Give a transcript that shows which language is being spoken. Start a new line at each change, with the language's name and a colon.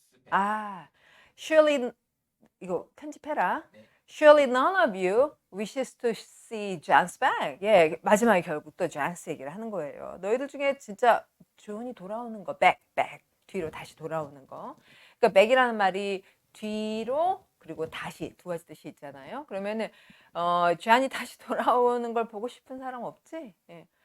Korean: 아, surely 이거 편집해라. 네.
English: Surely none of you wishes to see John's bag.
Korean: 예, 마지막에 결국 또 John's 얘기를 하는 거예요. 너희들 중에 진짜 존이 돌아오는 거, back 뒤로 다시 돌아오는 거. 그러니까 back이라는 말이 뒤로 그리고 다시 두 가지 뜻이 있잖아요. 그러면은 존이 다시 돌아오는 걸 보고 싶은 사람 없지? 예.